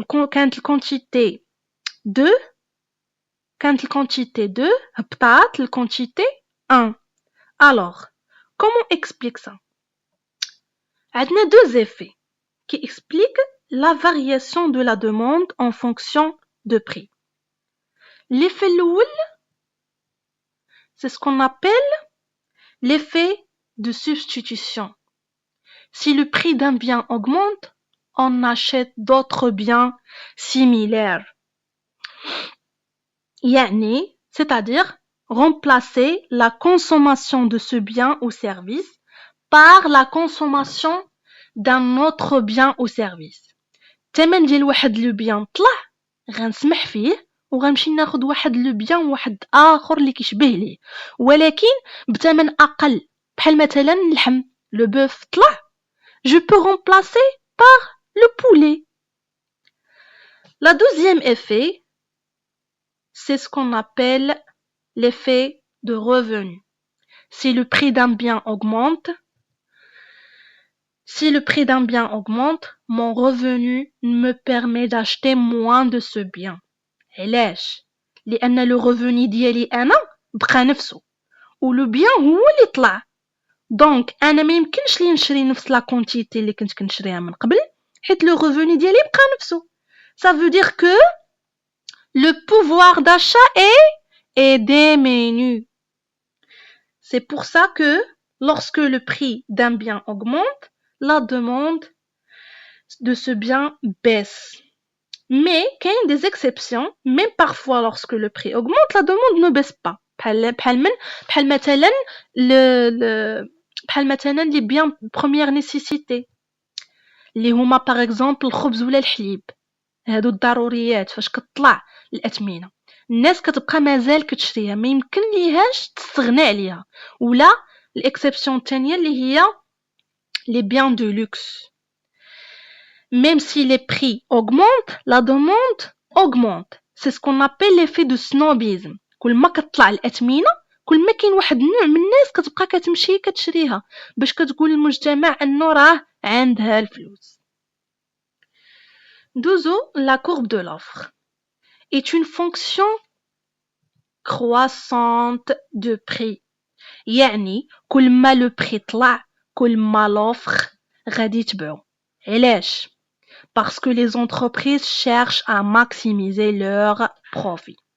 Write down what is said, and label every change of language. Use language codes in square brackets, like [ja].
[ar] كانت الquantité 2 كانت الquantité 2 هبطات الquantité 1. [fr] Alors, comment explique ça? عندنا deux effets qui expliquent la variation de la demande en fonction de prix. L'effet الأول, c'est ce qu'on appelle l'effet de substitution. Si le prix d'un bien augmente, on achète d'autres biens similaires. يعني, c'est-à-dire remplacer la consommation de ce bien ou service par la consommation d'un autre bien ou service. [ar] الثمن ديال واحد لو بيان طلع غنسمح فيه وغنمشي ناخد واحد لو بيان واحد اخر اللي كيشبه ليه ولكن بثمن اقل بحال مثلا اللحم لو بوف طلع [fr] je peux remplacer par le poulet. La deuxième effet, c'est ce qu'on appelle l'effet de revenu. Si le prix d'un bien augmente, mon revenu me permet d'acheter moins de ce bien. [ar] علاش؟ لأن le revenu ديالي أنا بقى نفسه ولو بيان هو اللي طلع. دونك أنا ما يمكنش لي نشري نفس لا كونتيتي اللي كنت كنشريها من قبل حيت لو revenu ديالي بقى نفسه. [fr] Ça veut dire que le pouvoir d'achat est diminué. C'est pour ça que lorsque le prix d'un bien augmente, la demande de ce bien baisse. Mais il y a des exceptions, même parfois lorsque le prix augmente, la demande ne baisse pas. [ar] بحال مثلا [fr] les biens de première nécessité [ar] اللي هما [fr] par exemple [ar] الخبز ولا الحليب. هادو الضروريات فاش كتطلع الأثمنة الناس كتبقى مازال كتشريها ما يمكن ليهاش تستغنى عليها. ولا الاكسبسيون الثانية اللي هي [fr] les biens de luxe. Même si les prix augmentent, la demande augmente. C'est ce qu'on appelle l'effet de snobisme. [ar] كل ما كتطلع الأثمنة كل ما كاين واحد النوع من الناس كتبقى كتمشي كتشريها باش كتقول المجتمع انه راه عندها الفلوس. [fr] Douzo, la courbe de l'offre est une fonction croissante de prix. [ar] يعني كل ما le prix طلع كل ما l'offre غادي تبعو. [fr] علاش؟ Parce que les entreprises cherchent à maximiser leur profit.